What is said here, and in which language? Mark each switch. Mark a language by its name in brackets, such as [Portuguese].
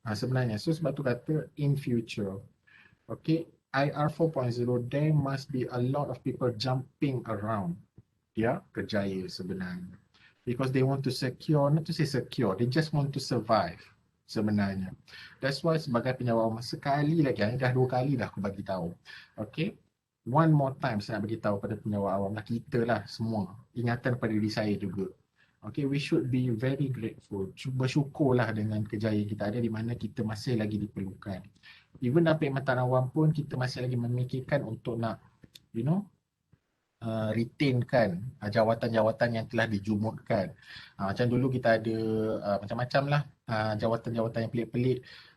[Malay] Sebenarnya. So sebab tu kata in future. Okay. [English] IR 4.0, there must be a lot of people jumping around [Malay] kerjaya sebenarnya. [English] Because they want to secure, not to say secure, they just want to survive sebenarnya. [Malay] That's why sebagai penjawat sekali lagi, dah 2 kali dah aku bagi tahu. Okay. One more time saya nak bagi tahu pada penjawat awam lah, kita lah semua. Ingatan pada diri saya juga. [English] Okay, we should be very grateful. [Malay] Bersyukurlah dengan kejayaan kita ada di mana kita masih lagi diperlukan. Even dalam perkhidmatan awam pun kita masih lagi memikirkan untuk nak retainkan jawatan-jawatan yang telah dijumutkan. Macam dulu kita ada macam-macam lah jawatan-jawatan yang pelik-pelik.